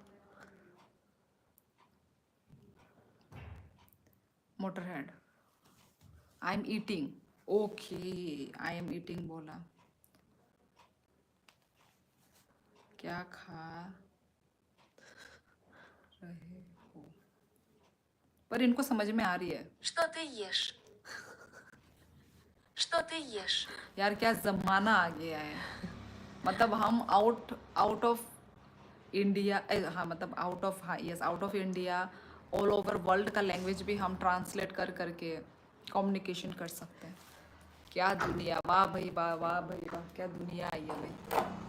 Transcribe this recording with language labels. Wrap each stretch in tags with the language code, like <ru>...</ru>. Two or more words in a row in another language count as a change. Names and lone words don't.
<en>Motorhead, I am eating. OK, I am eating</en> <hi>बोला। क्या खा रहे हो? पर इनको समझ में आ रही है।</hi> <ru>Что ты ешь? Что ты ешь?</ru> <hi>यार क्या जमाना आ गया है, मतलब हम</hi> <en>out of India,</en> <hi>हाँ मतलब</hi> <en>out of,</en> <hi>हाँ यस,</hi> <en>out of India, all over world</en> <hi>का लैंग्वेज भी हम ट्रांसलेट कर करके कम्युनिकेशन कर सकते हैं। क्या दुनिया, वाह भाई वाह, वाह भाई वाह, क्या दुनिया आई है भाई।</hi>